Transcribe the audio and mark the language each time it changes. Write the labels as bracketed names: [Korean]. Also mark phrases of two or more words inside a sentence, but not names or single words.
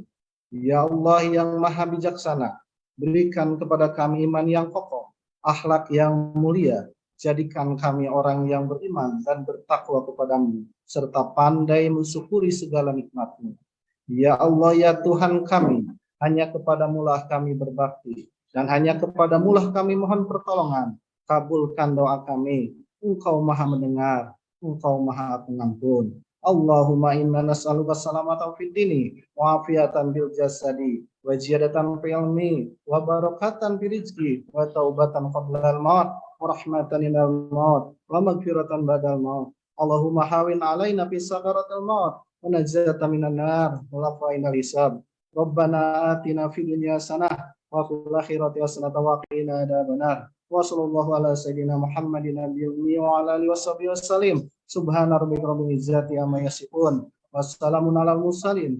[Indonesian] Ya Allah yang Maha Bijaksana, berikan kepada kami iman yang kokoh, akhlak yang mulia, jadikan kami orang yang beriman dan bertakwa kepadamu, serta pandai mensyukuri segala nikmat-Mu. Ya Allah ya Tuhan kami, hanya kepadamulah kami berbakti, dan hanya kepadamulah kami mohon pertolongan. Kabulkan doa kami, Engkau Maha mendengar, Engkau Maha pengampun. [Arabic] اللهم إنا نسألك سلامة في الدين وعافية بالجسد وزيادة في العلم وبركة في الرزق وتوبة قبل الموت ورحمة عند الموت ومغفرة بعد الموت. اللهم هون علينا في سكرات الموت والنجاة من النار والعفو عند الحساب. ربنا آتنا في الدنيا حسنة وفي الآخرة حسنة, وقنا عذاب النار. وصلى الله على سيدنا محمد النبي الأمي وعلى آله وصحبه وسلم. سبحان ربك رب العزة عما يصفون وسلام على المرسلين.